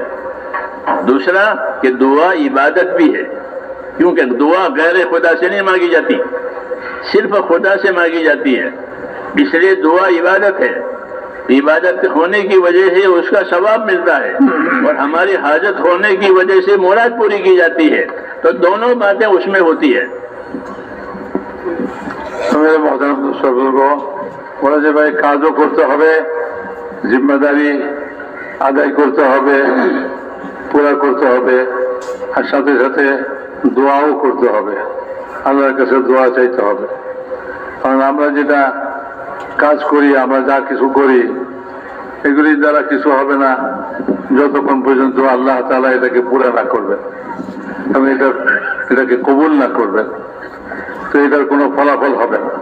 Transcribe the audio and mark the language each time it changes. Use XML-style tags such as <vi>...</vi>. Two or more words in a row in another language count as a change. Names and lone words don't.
<ur>دوسرا کہ دعا عبادت بھی ہے، کیونکہ دعا غیر خدا سے نہیں مانگی جاتی، صرف خدا سے مانگی جاتی ہے، اس لیے دعا عبادت ہے۔ عبادت ہونے کی وجہ سے اس کا ثواب ملتا ہے، اور ہماری حاجت ہونے کی وجہ سے مراد پوری کی جاتی ہے، تو دونوں باتیں اس میں ہوتی ہے۔ میرے محترم دوستوں بزرگوں،</ur> <bn>বলা যে ভাই কাজও করতে হবে, জিম্মাদারি আদায় করতে হবে, পুরা করতে হবে, আর সাথে সাথে দোয়াও করতে হবে, আল্লাহর কাছে দোয়া চাইতে হবে। কারণ আমরা যেটা কাজ করি, আমরা যা কিছু করি, এগুলির দ্বারা কিছু হবে না যতক্ষণ পর্যন্ত আল্লাহ তাআলা এটাকে পুরা না করবেন এবং এটাকে কবুল না করবেন, তো এটার কোনো ফলাফল হবে না।</bn>